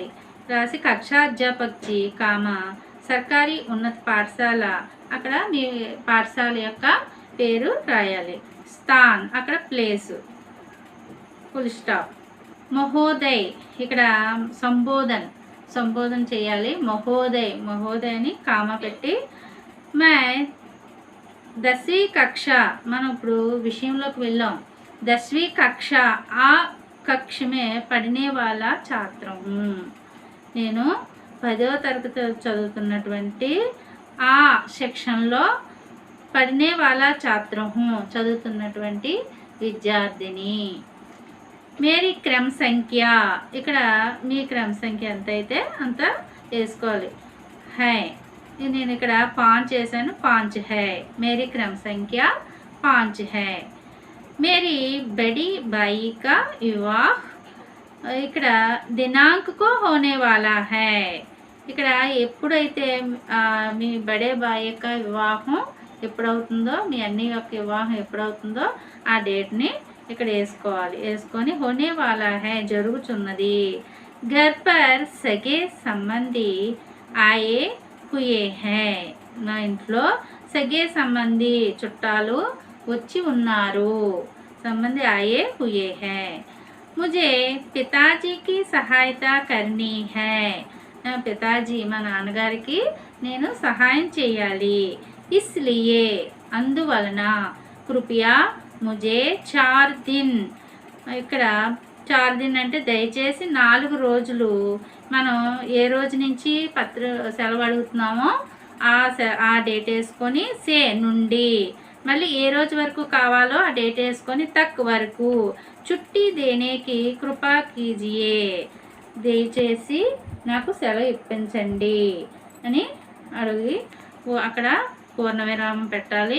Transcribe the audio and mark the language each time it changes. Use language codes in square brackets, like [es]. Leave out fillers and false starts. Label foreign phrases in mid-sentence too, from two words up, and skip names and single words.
[te] రాసి [hi] कक्षाध्यापक जी सरकारी उन्नत पाठशाला, [te] అక్కడ మీ పాఠశాల యొక్క పేరు రాయాలి. స్థాన్ అక్కడ ప్లేసు, [en] full stop. [te] మహోదయ్ ఇక్కడ సంబోధన చేయాలి. మహోదయ్ అని పెట్టి [hi] मैं 10वीं कक्षा, [te] మనం ఇప్పుడు విషయంలోకి వెళ్ళాం. [hi] 10वीं कक्षा अ कक्षा में पढ़ने वाला छात्र हूँ, [te] నేను 10వ తరగతి చదువుతున్నటువంటి ఆ సెక్షన్లో [hi] पढ़ने वाला छात्र हूँ [te] చదువుతున్నటువంటి విద్యార్థిని. [hi] मेरी क्रम संख्या, [te] ఇక్కడ మీ క్రమ సంఖ్య ఎంత అయితే అంత వేసుకోవాలి. హై, నేను ఇక్కడ 5 చేశాను, 5 హై. [hi] मेरी क्रम संख्या 5 है। मेरी बड़े भाई का विवाह, ఇక్కడ दिनांक को होने वाला है. [te] ఇక్కడ ఎప్పుడైతే మీ [hi] बड़े भाई [te] యొక్క వివాహం ఎప్పుడవుతుందో, మీ అన్ని యొక్క వివాహం ఎప్పుడవుతుందో ఆ డేట్ని ఇక్కడ వేసుకోవాలి. [hi] వేసుకొని होने वाला है జరుగుతున్నది. घर पर सगे संबंधी आए हुए हैं, [te] నా ఇంట్లో [hi] सगे संबंधी [te] చుట్టాలు వచ్చి ఉన్నారు. [hi] संबंधी आए हुए हैं। मुझे पिताजी की सहायता करनी है, [te] నా పితాజీ మా నాన్నగారికి నేను సహాయం చేయాలి. ఇస్లియే అందువలన, [hi] कृपया मुझे 4 दिन, [te] ఇక్కడ 4 दिन అంటే దయచేసి 4 రోజులు. మనం ఏ రోజు నుంచి సెలవు అడుగుతున్నామో ఆ డేట్ వేసుకొని సే నుండి, మళ్ళీ ఏ రోజు వరకు కావాలో ఆ డేట్ వేసుకొని తక్ వరకు [hi] छुट्टी देने की कृपा कीजिए, [te] దయచేసి నాకు సెలవు ఇప్పించండి అని అడిగి అక్కడ పూర్ణ విరామం పెట్టాలి.